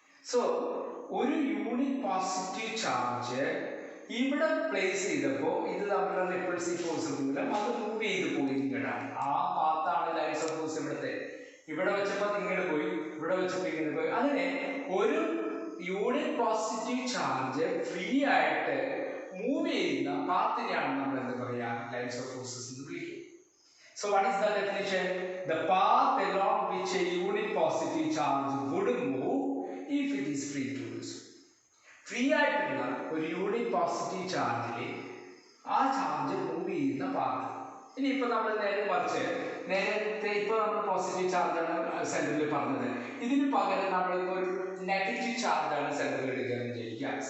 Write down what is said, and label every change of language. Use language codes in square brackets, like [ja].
[ml] So ഒരു unit positive charge ഇവിടെ place ചെയ്തപ്പോൾ ഇത് നമ്മുടെ റിപ്പൾസീവ് ഫോഴ്സ് മൂലം അത് മൂവ് ചെയ്ത് പോയി ഇങ്ങോട്ടാണ്. ആ പാത്താണ് ലൈൻസ് ഓഫ് ഫോഴ്സ് ഇവിടുത്തെ. ഇവിടെ വെച്ചപ്പോൾ ഇങ്ങനെ പോയി, ഇവിടെ വെച്ചപ്പോൾ ഇങ്ങനെ പോയി. അങ്ങനെ ഒരു യൂണിറ്റ് പോസിറ്റീവ് ചാർജ് ഫ്രീ ആയിട്ട് മൂവ് ചെയ്യുന്ന പാത്തിനെയാണ് നമ്മൾ എന്താ പറയുക ലൈൻസ് ഓഫ് ഫോഴ്സസ് എന്ന് വിളിക്കുക. [en] So what is the definition? The path along which a unit positive charge would move if it is free to do so. [ml] Free ആയിട്ടുള്ള ഒരു unit positive ചാർജിൽ ആ ചാർജ് മൂവ് ചെയ്യുന്ന പാത്ത്. ഇനി ഇപ്പൊ നമ്മൾ നേരത്തെ ഇപ്പൊ നമ്മൾ പോസിറ്റീവ് ചാർജാണ് സെന്ററിൽ പറഞ്ഞത്. ഇതിന് പകരം നമ്മളിപ്പോൾ ഒരു നെഗറ്റീവ് ചാർജാണ് സെന്ററിൽ എടുക്കുകയെന്ന് വിചാരിക്കുക.